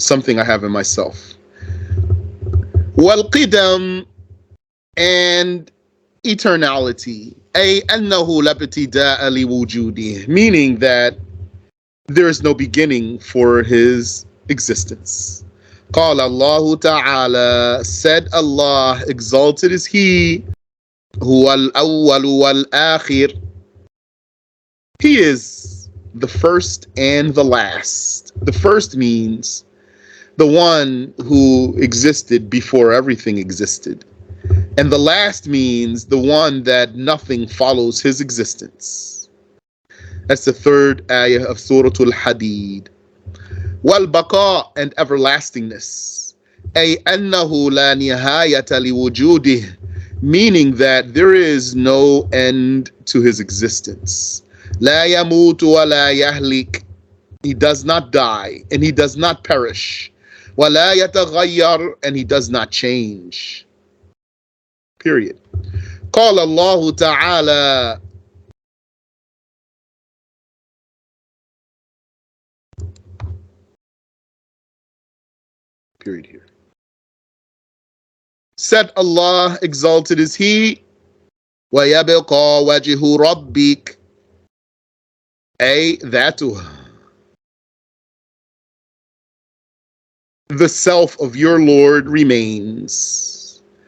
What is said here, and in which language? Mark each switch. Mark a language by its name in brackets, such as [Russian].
[English] Something I have in myself. [Arabic] والقدم, [English] and eternality. [Arabic] أي أنه لا ابتداء لوجوده, [English] meaning that there is no beginning for His existence. [Arabic] قال الله تعالى, [English] said Allah, exalted is He, [Arabic] هو الأول والآخر. [English] He is the first and the last. The first means the one who existed before everything existed. And the last means the one that nothing follows his existence. That's the 3rd ayah of Surah Al-Hadid. [Arabic] Wal-baqa, [English] and everlastingness. [Arabic] Ay annahu la nihayata liwujudihi, [English] meaning that there is no end to his existence. [Arabic] La yamutu wa la yahlik, [English] he does not die and he does not perish. [Arabic] وَلَا يَتَغَيَّرُ, [English] and he does not change. Period. [Arabic] قال الله تعالى, [English] period here. Said Allah, exalted is He, [Arabic] وَيَبْقَى وَجْهُ رَبِّكَ, أي ذاته, [English] the self of your Lord remains.